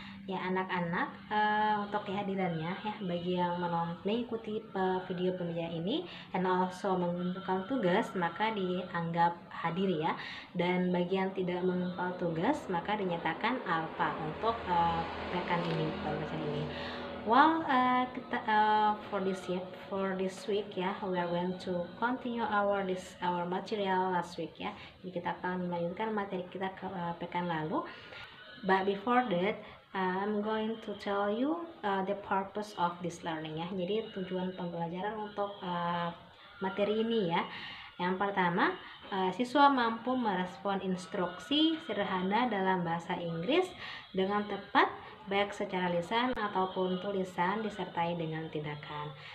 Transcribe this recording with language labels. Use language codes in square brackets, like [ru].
[id] Ya anak-anak, untuk kehadirannya ya, bagi yang mengikuti video pembelajaran ini dan also mengumpulkan tugas maka dianggap hadir ya, dan bagi yang tidak mengumpulkan tugas maka dinyatakan alpha untuk rekan ini, pembelajaran ini. [en] Well, for this week ya, we are going to continue our material last week ya. [id] Jadi kita akan melanjutkan materi kita ke pekan lalu. [en] But before that, I'm going to tell you the purpose of this learning ya. [id] Jadi tujuan pembelajaran untuk materi ini ya. Yang pertama, siswa mampu merespon instruksi sederhana dalam bahasa Inggris dengan tepat, baik secara lisan ataupun tulisan disertai dengan tindakan.